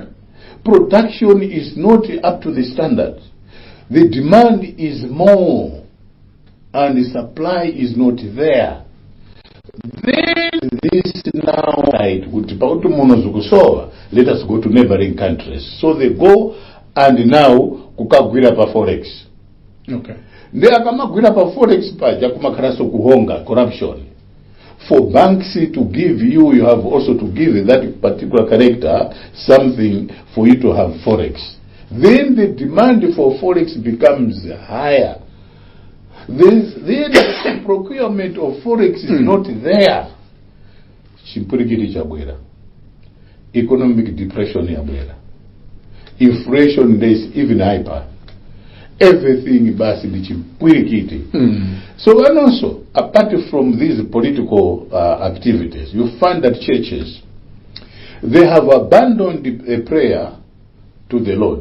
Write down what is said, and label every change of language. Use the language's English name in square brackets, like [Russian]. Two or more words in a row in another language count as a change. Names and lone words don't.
[English] Production is not up to the standard. The demand is more. and the supply is not there, then this now right would let us go to neighboring countries. So they go and now [Nyanja] kukagwira pa forex. [English] Okay. [Nyanja] They akamagwira pa forex paja kumakaraso kuhonga corruption. [English] For banks to give you, you have also to give that particular character something for you to have forex. Then the demand for forex becomes higher. Then the procurement of forex is not there. [Nyanja] Chimpurikiti chabwera. [English] Economic depression [Nyanja] yabwera. [English] Inflation is even hyper. Everything basi chimpurikiti. So and also, apart from these political activities, you find that churches, they have abandoned a prayer to the Lord.